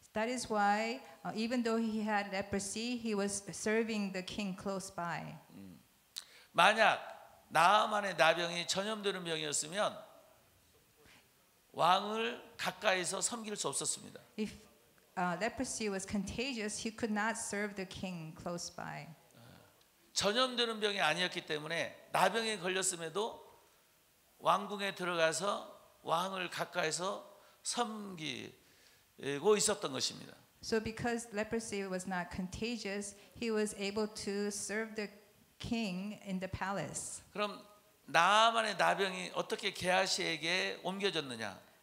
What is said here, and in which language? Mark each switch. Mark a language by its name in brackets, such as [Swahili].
[English] That is why, even though he had leprosy, he was serving the king close by. [Korean] 만약 나만의 나병이 전염되는 병이었으면 왕을 가까이서 섬길 수 없었습니다. [English] If leprosy was contagious, he could not serve the king close by. [Korean] 전염되는 병이 아니었기 때문에 나병에 걸렸음에도 왕궁에 들어가서 왕을 가까이서 섬기고 있었던 것입니다. [English] So because leprosy was not contagious, he was able to serve the king in the palace. [Korean] 그럼 나만의 나병이 어떻게 게하시에게 옮겨졌느냐?